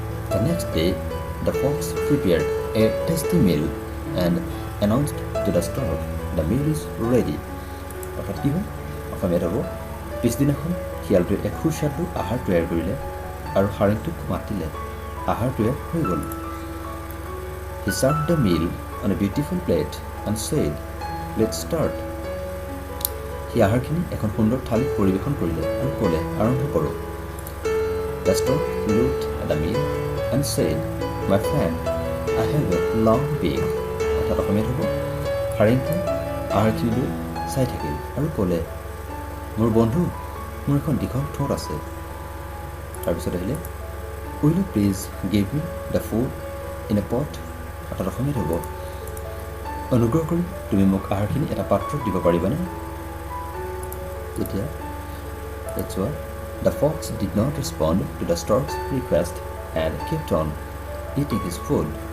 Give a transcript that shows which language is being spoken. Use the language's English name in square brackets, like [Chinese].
[English] The next day the fox prepared a tasty meal and announced to the stork, the meal is ready. [Assamese] অৰ্থাৎ কি হ'ল? অসমীয়াত হ'ব, পিছদিনাখন শিয়ালটোৱে এক সুস্বাদু আহাৰ তৈয়াৰ কৰিলে আৰু সাৰেংটোক মাতিলে, আহাৰ তৈয়াৰ হৈ গ'ল। [English] He served the meal on a beautiful plate and said, let's start. [Assamese] সি আহাৰখিনি এখন সুন্দৰ থালিত পৰিৱেশন কৰিলে আৰু ক'লে, আৰম্ভ কৰোঁ। [English] The stork looked at the meal and said, my friend, I have a long beak. [Assamese] অৰ্থাৎ অসমীয়াত হ'ব, সাৰেংটো আহাৰখিনিলৈ চাই থাকিল আৰু ক'লে, মোৰ বন্ধু, মোৰ এখন দীঘল ঠোঁট আছে। তাৰপিছত আহিলে, [English] Will you please give me the food in a pot? [Assamese] অৰ্থাৎ অসমীয়াত হ'ব, অনুগ্ৰহ কৰি তুমি মোক আহাৰখিনি এটা পাত্ৰত দিব পাৰিবানে? তেতিয়া চোৱা, [English] The fox did not respond to the stork's request and kept on eating his food.